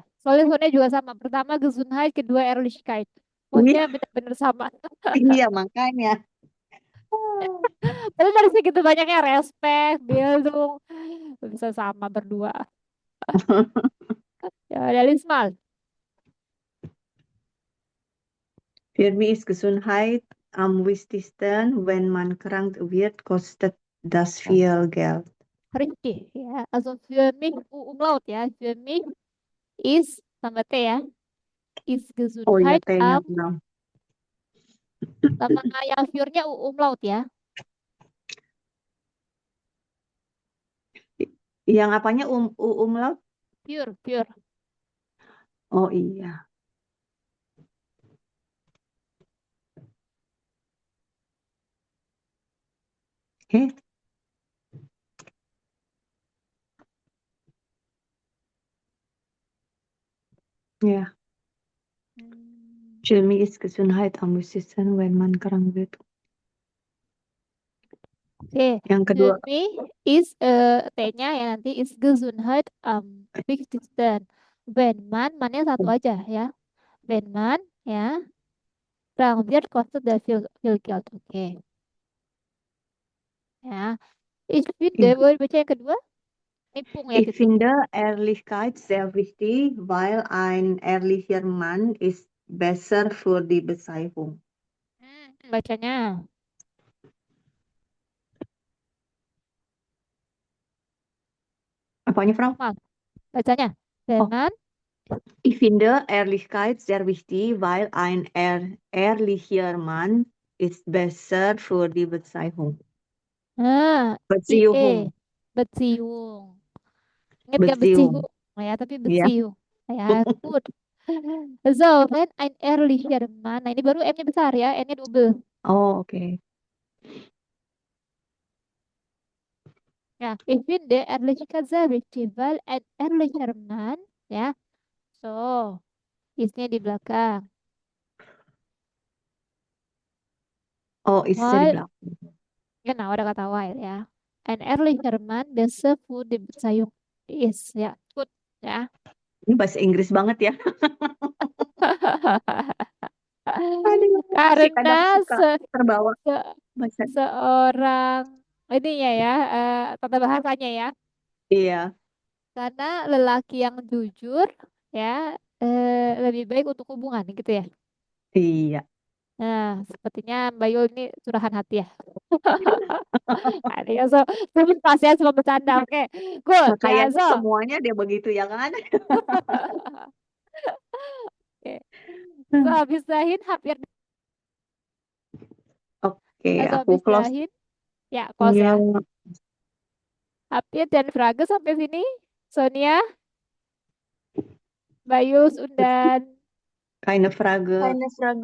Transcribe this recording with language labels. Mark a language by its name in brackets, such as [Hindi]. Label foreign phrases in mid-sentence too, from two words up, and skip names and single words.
[Indonesian] Soalnya Sonia juga sama. Pertama Gesundheit, kedua Ehrlichkeit. Iya, Pokoknya benar-benar sama. iya makanya. Tapi dari segitu banyaknya respect, Bildung, bisa sama berdua. Ya, ada Lismal. [German] Für mich ist Gesundheit am wichtigsten. Wenn man krank wird, kostet das viel Geld. Richtig, ya. Also für mich umlaut ya. Für mich ist [Indonesian] sama T ya. [German] Ist [Indonesian] Oh iya, [German] Gesundheit [Indonesian] T-nya benar. sama yang für-nya umlaut ya. Yang apanya umlaut? Pure. Oh iya. [German] Eh, ja. Hmm. Für mich ist Gesundheit am wichtigsten, wenn man krank wird. [Indonesian] Oke, Yang [German] für [Indonesian] kedua, [German] mich ist [Indonesian] T-nya ya nanti [German] is Gesundheit am wichtigsten. Wenn man, [Indonesian] mannya satu aja ya. [German] Wenn man ya krank wird, kostet der viel Geld. [Indonesian] Oke. Ya. [German] Ich finde, ja. [Indonesian] boleh baca yang kedua? Nipung ya [German] Ich [Indonesian] titik. [German] finde Ehrlichkeit sehr wichtig, weil ein ehrlicher Mann ist besser für die Beziehung. [Indonesian] Bacanya. Apanya, Frau? Normal. Bacanya. [German] Wenn [Indonesian] Oh, [German] man, ich finde Ehrlichkeit sehr wichtig, weil ein ehrlicher Mann ist besser für die Beziehung. IE, Beziehung. Beziehung. [Indonesian] Ingat gak [German] Beziehung. Beziehung? [Indonesian] Ya, tapi Ya. [German] Beziehung. Ya, good. So, wenn ein ehrlicher Mann. [Indonesian] Nah, ini baru M-nya besar ya, N-nya double. Oh, oke. Ya, [German] ich finde Ehrlichkeit sehr wichtig, weil ein ehrlicher Mann, [Indonesian] ya, so, isnya di belakang. Oh, istri di [German] Weil, [Indonesian] belakang. [German] genau, ada kata weil ya. Ein ehrlicher Mann, besser für die Beziehung ist, ya, good, ya. [Indonesian] Ini bahasa Inggris banget ya. Aduh, sih kadang Karena suka terbawa se- bahasa. seorang ininya ya, tata bahasanya ya. Iya, Karena lelaki yang jujur ya lebih baik untuk hubungan gitu ya. iya. Nah, sepertinya Mbak Yul ini curahan hati ya. Ada ya, so, terus pasnya cuma bercanda. Oke, good Nah, ya, kayaknya so. semuanya dia begitu ya kan? Oke. [German] So, bis dahin hampir, [Indonesian] Oke, so, aku [German] bis [English] close. [German] dahin. Ya, close [Indonesian] Ya, ya. Hampir dan Frage sampai sini. Sonia, Bayus, Undan, [German] keine Frage. Keine Frage,